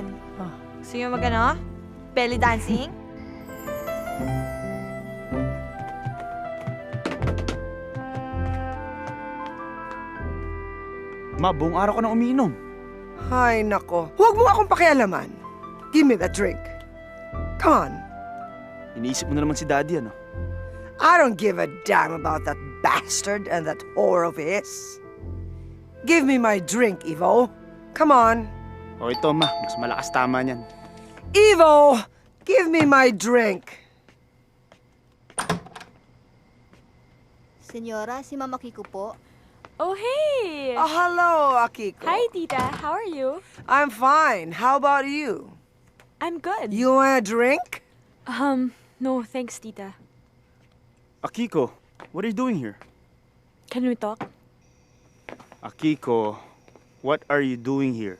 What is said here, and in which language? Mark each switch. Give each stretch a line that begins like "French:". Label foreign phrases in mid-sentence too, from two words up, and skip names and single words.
Filipino: Ah. Gusto nyo mag
English: belly dancing?
Filipino: Ma, buong araw ko na umiinom. Ay, nako. Huwag mo akong pakialaman.
English: Give me that drink. Come on.
Filipino: Iniisip mo na naman si Daddy, ano?
English: I don't give a damn about that bastard and that whore of his. Give me my drink, Evo. Come on.
Filipino: O ito, ma. Mas malakas tama niyan.
English: Evo, give me my drink.
Filipino: Senyora, si Mama Kiko po.
English: Oh, hey! Oh, hello, Akiko. Hi, Tita. How are you? I'm fine. How about you? I'm good. You want a drink? No, thanks, Tita. Akiko, what are you doing here? Can we talk? Akiko, what are you doing here?